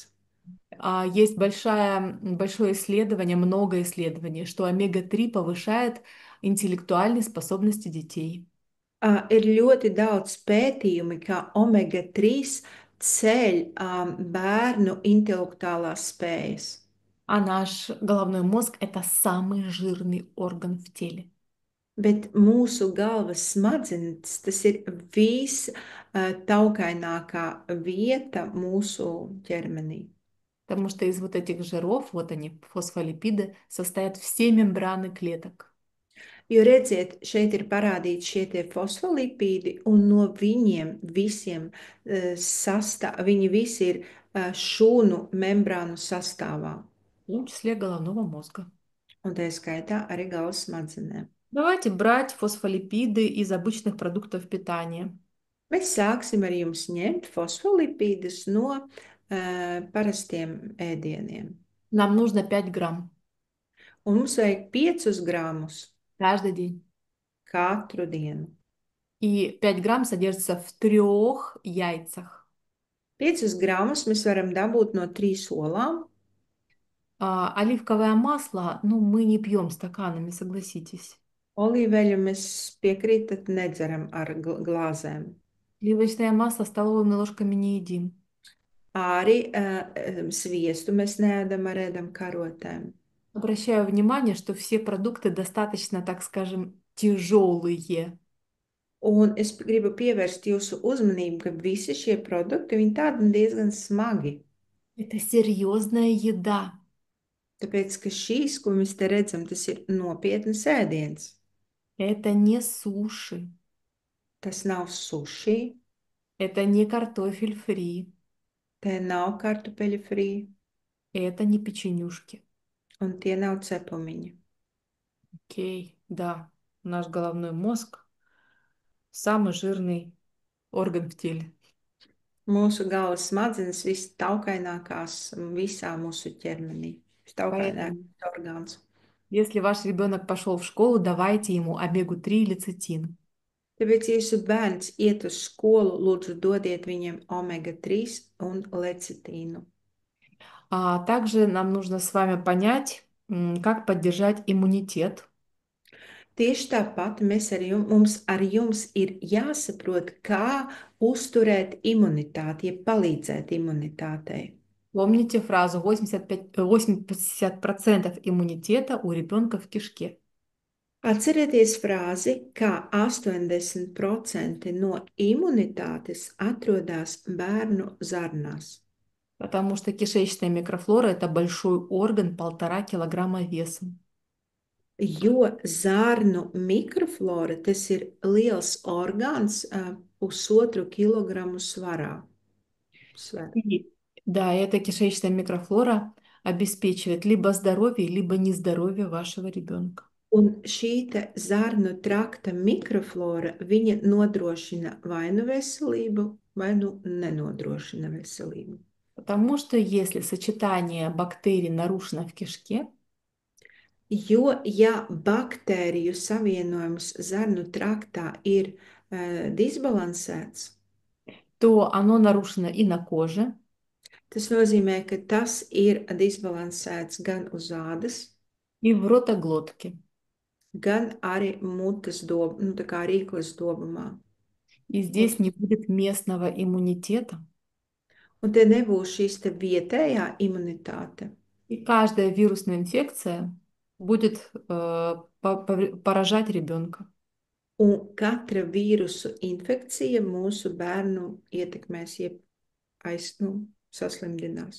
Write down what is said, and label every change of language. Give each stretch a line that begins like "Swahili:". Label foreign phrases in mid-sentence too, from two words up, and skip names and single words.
Russian: Есть большое исследование, много исследований, что омега-3 повышает интеллектуальные способности детей.
Latvian: Ir ļoti daudz pētījumi, ka omega-3 ceļ bērnu intelektuālās spējas.
Russian: А наш головной мозг– это самый жирный орган в теле.
Latvian: Bet mūsu galvas smadzenes, tas ir taukainākā vieta mūsu ķermenī.
Russian: Потому что из вот этих жиров, вот они, фосфолипиды, состоят все мембраны клеток.
Latvian: Jo redziet, šeit ir parādīti šie tie fosfolipīdi, un no viņiem visiem viņi visi ir šūnu membrānu sastāvā,
Russian: В том числе головного мозга.
Latvian: un tā skaitā arī galvas smadzenēm.
Russian: Давайте брать фосфолипиды из обычных продуктов питания.
Latvian: Mēs sāksim ar jums ņemt fosfolipīdus no parastiem ēdieniem.
Russian: Нам нужно 5 грамм
Latvian: Un mums vajag 5 gramus
Russian: каждый день.
Latvian: katru dienu.
Russian: И 5 грамм содержится в 3 яйцах.
Latvian: 5 gramus mēs varam dabūt no 3 olām.
Russian: Оливковое масло, ну, мы не пьем стаканами, согласитесь.
Latvian: Olīveļu mēs piekrītat nedzeram ar glāzēm.
Russian: Сливочное масло столовыми ложками не едим.
Latvian: Arī sviestu mēs neēdam ar ēdam karotēm.
Russian: Обращаю внимание, что все продукты достаточно, так скажем, тяжелые.
Latvian: Un es gribu pievērst jūsu uzmanību, ka visi šie produkti, viņi tādi diezgan smagi.
Russian: Это серьезная еда.
Latvian: Tāpēc, ka šīs, ko mēs te redzam, tas ir nopietnas ēdiens.
Russian: Это не суши.
Latvian: Tas nav sushi,
Russian: Это не картофель фри.
Latvian: te nav kartupeļu frī.
Russian: Это не печенюшки.
Latvian: un tie nav cepumiņi.
Russian: Окей, да, наш головной мозг самый жирный орган в теле.
Latvian: Mūsu galvas smadzenes vistaukainākās visā mūsu ķermenī.
Russian: Поэтому,
Latvian: Vistaukainākais orgāns.
Russian: если ваш ребенок пошел в школу, давайте ему омегу-3 или цитин.
Latvian: Tāpēc, ja jūsu bērns iet uz skolu, lūdzu dodiet viņiem omega-3 un lecitīnu.
Russian: А также нам нужно с вами понять, как поддержать иммунитет.
Latvian: Tieši tāpat mums ar jums ir jāsaprot, kā uzturēt imunitāti, ja palīdzēt imunitātei.
Russian: Помните фразу 80% иммунитета у ребенка в кишке.
Latvian: Atcerieties frāzi, ka 80% no imunitātes atrodas bērnu zarnās.
Russian: Потому что кишечная микрофлора– это большой орган, 1,5 килограмма весом.
Latvian: Jo zarnu mikroflora tas ir liels orgāns, 1,5 kilogramu svarā.
Russian: И, да, эта кишечная микрофлора обеспечивает либо здоровье, либо нездоровье вашего ребенка.
Latvian: Un šī te zarnu trakta mikroflora, viņa nodrošina vai nu veselību, vai nu nenodrošina veselību.
Russian: Потому что если сочетание бактерий нарушено в кишке,
Latvian: Jo, ja baktēriju savienojums zarnu traktā ir disbalansēts,
Russian: то оно нарушено и на коже,
Latvian: tas nozīmē, ka tas ir disbalansēts gan uz ādas,
Russian: и в ротоглотке.
Latvian: gan arī mutes nu, tā kā rīklas dobumā.
Russian: И
Latvian: Un,
Russian: здесь не будет местного иммунитета.
Latvian: un te nebūs šīs te vietējā imunitāte.
Russian: И каждая вирусная инфекция будет поражать ребенка.
Latvian: Un katra vīrusu infekcija mūsu bērnu ietekmēs, jeb saslimdinās.